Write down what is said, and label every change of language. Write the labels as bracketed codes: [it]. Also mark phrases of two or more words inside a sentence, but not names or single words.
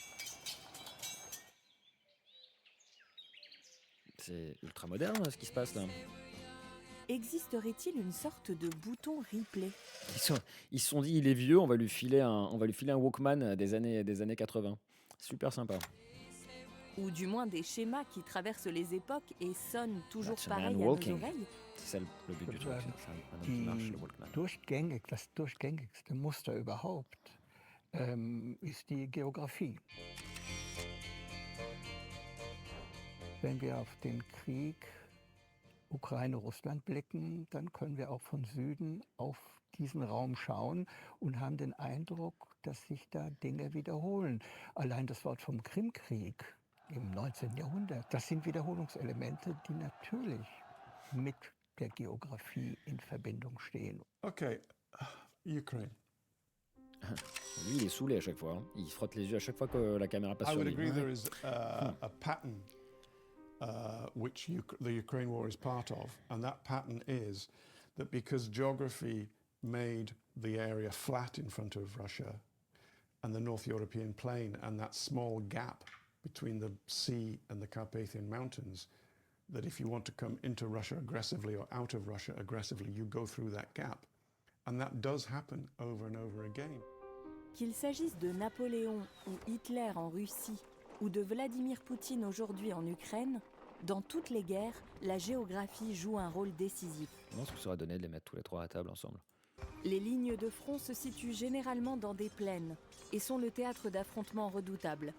[fr] C'est ultra moderne ce qui se passe là. Existerait-il une sorte de bouton replay? Ils se sont dit, il est vieux, on va lui filer un Walkman des années 80. Super sympa. Ou du moins des schémas qui traversent les époques et sonnent toujours [en] That's a man [fr] pareil à nos [en] walking. [fr] oreilles? C'est ça le but du truc. C'est un homme qui marche, le Walkman. [de] Das durchgängigste Muster überhaupt ist die Geografie. Wenn wir auf den Krieg Ukraine-Russland blicken, dann können wir auch von Süden auf diesen Raum schauen und haben den Eindruck, dass sich da Dinge wiederholen. Allein das Wort vom Krimkrieg im 19. Jahrhundert, das sind Wiederholungselemente, die natürlich mit der Geografie in Verbindung stehen. [fr] Okay, Ukraine. Lui, il est saoulé à chaque fois, hein. Il frotte les yeux à chaque fois que la caméra passe [en] I [fr] sur [en] would [fr] lui. [en] agree [fr] Ouais. [en] there is a pattern which the Ukraine war is part of, and that pattern is that because geography made the area flat in front of Russia and the North European plain, and that small gap between the sea and the Carpathian Mountains, that if you want to come into Russia aggressively or out of Russia aggressively, you go through that gap. And that does happen over and over again. [fr] Qu'il s'agisse de Napoléon ou Hitler en Russie ou de Vladimir Poutine aujourd'hui en Ukraine, dans toutes les guerres, la géographie joue un rôle décisif. Je pense que ça aurait donné de les mettre tous les trois à table ensemble. Les lignes de front se situent généralement dans des plaines et sont le théâtre d'affrontements redoutables.